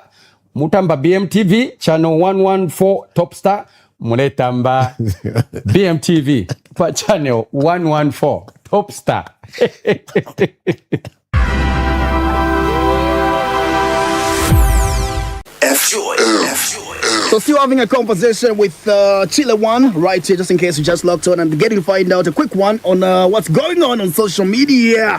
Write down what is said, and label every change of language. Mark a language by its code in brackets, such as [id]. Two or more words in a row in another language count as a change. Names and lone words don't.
[bem] Mutamba BMTV channel 114 Top Star. Muletamba BMTV pa channel 114 Top Star. [en] So still having a conversation with Chile One right here, just in case you just locked on and getting to find out a quick one on what's going on social media.